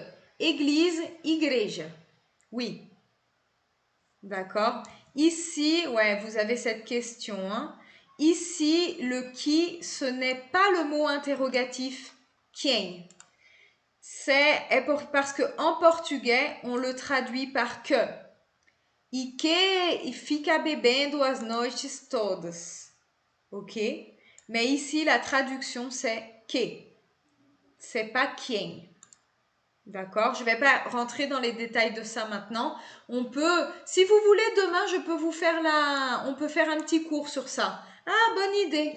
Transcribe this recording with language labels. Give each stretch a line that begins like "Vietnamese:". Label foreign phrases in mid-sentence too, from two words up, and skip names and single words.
French: Église, igreja. Oui. D'accord? Ici, ouais, vous avez cette question. Hein? Ici, le qui, ce n'est pas le mot interrogatif quem. Parce qu'en portugais, on le traduit par que.
Portuguese: E que fica bebendo as noites todas. Ok?
French: Mais ici, la traduction, c'est que. C'est pas quien. D'accord? Je ne vais pas rentrer dans les détails de ça maintenant. On peut, si vous voulez, demain, on peut faire un petit cours sur ça. Ah, bonne idée.